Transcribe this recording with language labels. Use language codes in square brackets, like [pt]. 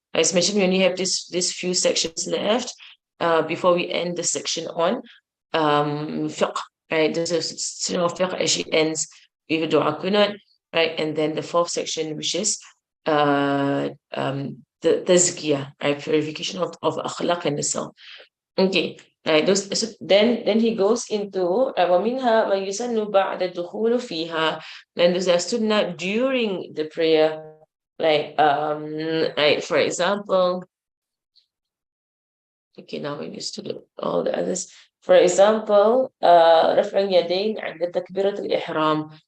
[en] As mentioned, we only have these few sections left before we end the section on fiqh, right? This is fiqh actually ends with dua kunut, right? And then the fourth section, which is the tazkiyah, right? Purification of akhlaq and the self. Okay, right. Then he goes into [ar] وَمِنْهَا مَا يُسَنُّ بَعْدَ الدُّخُولُ فِيهَا. [en] Then there's a sunnah during the prayer, like right, for example. Okay, now we used to do all the others. For example, [ar] رفع اليدين عند تكبيرة الإحرام.